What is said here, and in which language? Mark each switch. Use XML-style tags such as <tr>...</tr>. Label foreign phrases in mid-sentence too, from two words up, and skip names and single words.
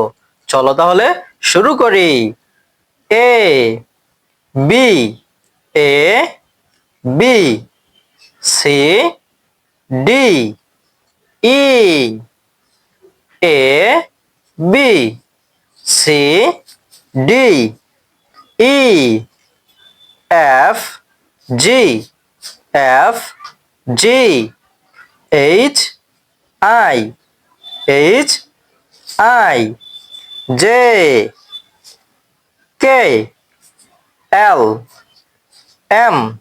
<bn>চলো তাহলে শুরু করি।</bn> <en>A B A B C D E A B C D E F G F G H I J K L M</en>